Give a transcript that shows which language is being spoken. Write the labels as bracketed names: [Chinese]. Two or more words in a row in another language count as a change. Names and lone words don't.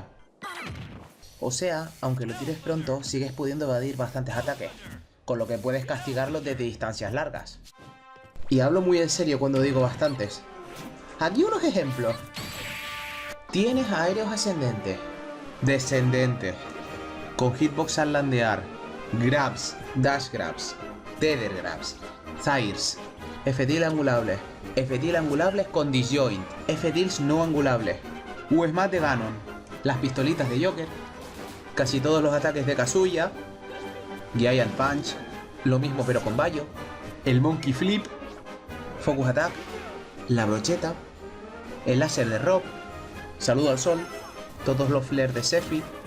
[Spanish] O sea, aunque lo tires pronto, sigues pudiendo evadir bastantes ataques, con lo que puedes castigarlos desde distancias largas. Y hablo muy en serio cuando digo bastantes. Aquí unos ejemplos. Tienes aéreos ascendentes, descendentes, con hitbox al landear, [English] grabs, dash grabs, tether grabs, [Spanish] Zairs, F-Tilt angulables con disjoint, F-Tilts no angulables, U-Smash de Ganon, las pistolitas de Joker, casi todos los ataques de Kazuya, Giant Punch, lo mismo pero con Bayo, el Monkey Flip, Focus Attack, la brocheta, el láser de Rob, Saludo al Sol, todos los flares de Sephi,